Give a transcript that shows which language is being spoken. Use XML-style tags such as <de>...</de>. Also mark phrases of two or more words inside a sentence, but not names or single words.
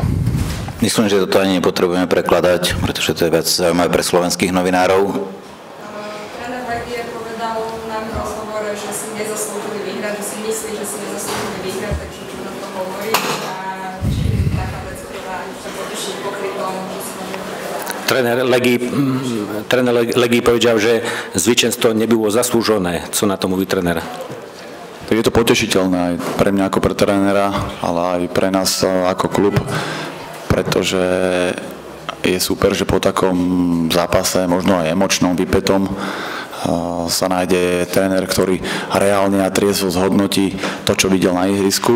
<sk>Myslím, že toto ani nepotrebujeme prekladať, pretože to je viac zaujímavé pre slovenských novinárov. Tréner Legie povedal nám v rozhovore, že si nezaslúžili vyhrať, že si myslí, že si nezaslúžili vyhrať, takže čo na to hovorí a či taká vec, ktorá sa poteší pokrytom, že si</sk> <pl>Trener Legii powiedział, że zwycięstwo nie było zasłużone. Co na to mówi trener?</pl> <sk>Tak je to potešiteľné aj pre mňa ako pre trénera, ale aj pre nás ako klub, pretože je super, že po takom zápase, možno aj emočnom, vypätom, sa nájde tréner, ktorý reálne a triezvo zhodnotí to, čo videl na ihrisku.</sk>